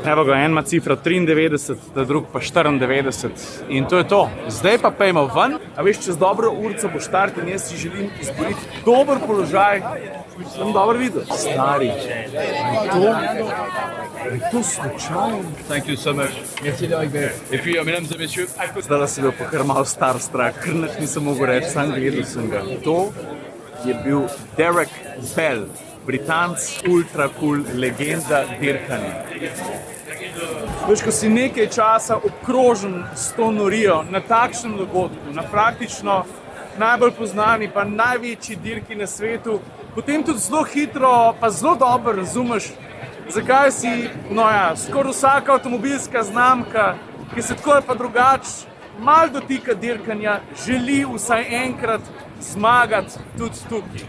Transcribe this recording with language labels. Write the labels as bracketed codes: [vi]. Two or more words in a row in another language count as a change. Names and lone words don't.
[sl] Evo ga, en ima cifra 93, da drug pa 94. In to je to. Zdaj pa pejmo ven. A veš, čez dobro urco bo štart in jaz si želim izboriti dober položaj. Sem dobro videl. Stari, je to slučajno? [en] Thank you so much. [fr] Merci d'arriver. Et puis, mesdames et messieurs, [sl] Zdaj si bil pa kar malo star strah, ker nič nisem mogel reči, sam gledal sem ga. To je bil Derek Bell. Britanc, ultra cool, legenda dirkanja. Veš, ko si nekaj časa obkrožen s to norijo na takšnem dogodku, na praktično najbolj poznani pa največji dirki na svetu, potem tudi zelo hitro pa zelo dobro razumeš, zakaj si, skoraj vsaka avtomobilska znamka, ki se tako ali pa drugače malo dotika dirkanja, želi vsaj enkrat zmagati tudi tukaj.